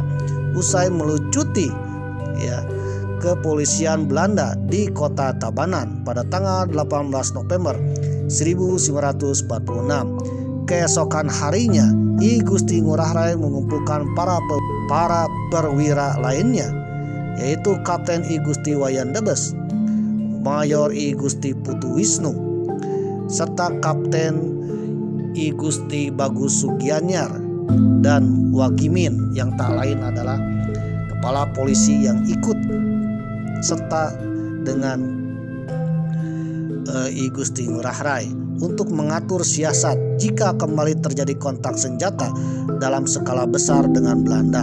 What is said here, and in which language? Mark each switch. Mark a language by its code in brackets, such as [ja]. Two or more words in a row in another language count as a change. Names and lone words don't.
[id] Usai melucuti ya kepolisian Belanda di kota Tabanan pada tanggal 18 November 1946. Keesokan harinya, I Gusti Ngurah Rai mengumpulkan para perwira lainnya, yaitu Kapten I Gusti Wayan Debes, Mayor I Gusti Putu Wisnu, serta Kapten I Gusti Bagus Sugianyar dan Wagimin yang tak lain adalah kepala polisi yang ikut serta dengan I Gusti Ngurah Rai untuk mengatur siasat jika kembali terjadi kontak senjata dalam skala besar dengan Belanda.